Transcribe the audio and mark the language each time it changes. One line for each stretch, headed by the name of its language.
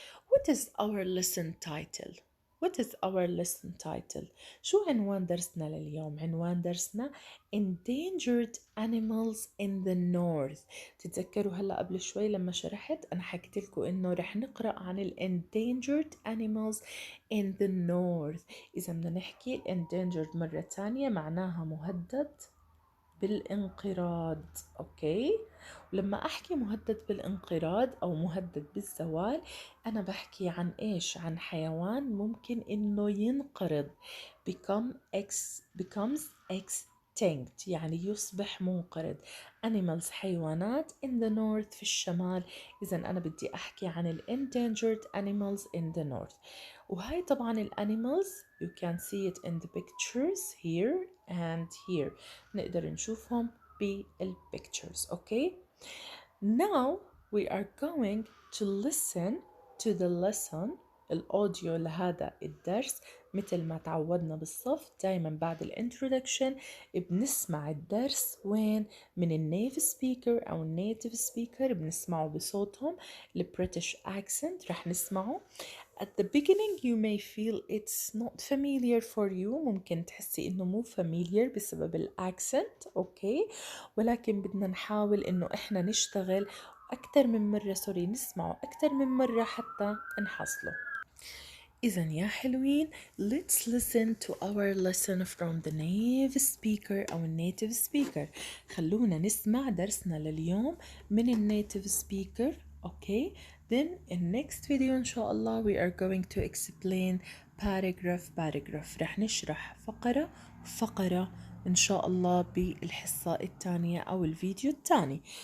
English: What is our lesson title? What is our lesson title?
Arabic: شو عنوان درسنا لليوم؟ عنوان درسنا Endangered Animals in the North. تتذكروا هلا قبل شوي لما شرحت أنا حكيت لكم إنه رح نقرأ عن ال Endangered Animals in the North. إذا بدنا نحكي Endangered مرة تانية معناها مهدد بالانقراض. أوكي. ولما أحكي مهدد بالانقراض أو مهدد بالزوال أنا بحكي عن إيش؟ عن حيوان ممكن إنه ينقرض
English: becomes extinct
Arabic: يعني يصبح منقرض.
English: animals حيوانات in the north في الشمال.
Arabic: إذا أنا بدي أحكي عن ال
English: endangered animals in the north.
Arabic: وهاي طبعا ال
English: animals you can see it in the pictures here and here.
Arabic: نقدر نشوفهم بالpictures.
English: Okay. Now we are going to listen to the lesson
Arabic: الأوديو لهذا الدرس. مثل ما تعودنا بالصف دايما بعد الانترودكشن بنسمع الدرس وين؟ من النيف سبيكر أو النيتيف سبيكر بنسمعه بصوتهم. البريتش accent رح نسمعه.
English: At the beginning you may feel it's not familiar for you.
Arabic: ممكن تحسي إنه مو familiar بسبب الأكسنت. أوكي. ولكن بدنا نحاول إنه إحنا نشتغل أكتر من مرة نسمعه أكتر من مرة حتى نحصله. إذن يا حلوين
English: let's listen to our lesson from the native speaker أو native speaker.
Arabic: خلونا نسمع درسنا لليوم من النيتيف speaker.
English: Okay. Then in next video
Arabic: إن شاء الله
English: we are going to explain paragraph.
Arabic: رح نشرح فقرة إن شاء الله بالحصة الثانية أو الفيديو الثاني.